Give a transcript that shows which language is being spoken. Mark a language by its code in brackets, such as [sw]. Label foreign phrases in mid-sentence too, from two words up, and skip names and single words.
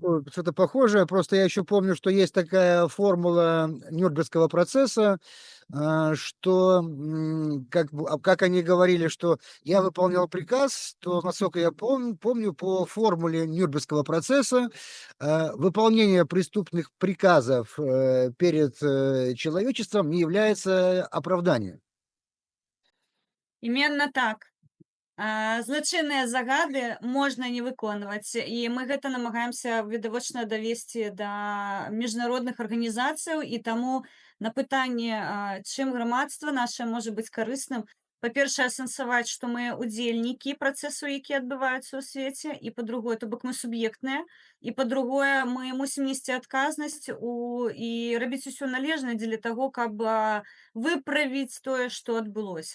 [ru] такое, что-то похожее, просто я еще помню, что есть такая формула Нюрнбергского процесса, что, как они говорили, что я выполнял приказ, то, насколько я помню, по формуле Нюрнбергского процесса выполнение преступных приказов перед человечеством не является оправданием. Іменно так. [be] Злачынныя загады можна не выконваць, і мы гэта намагаемся відавочна давесці да міжнародных арганізацыяў. І таму на пытанне, чым грамадства нашае можа быць карысным, па-першае, асэнсаваць, што мы удзельнікі працэсу, які адбываецца ў свеце, і па-другое, то бок мы суб'ектныя, і па-другое, мы мусім несці адказнасць і рабіць усё належнае дзеля таго, каб выправіць тое, што адбылося.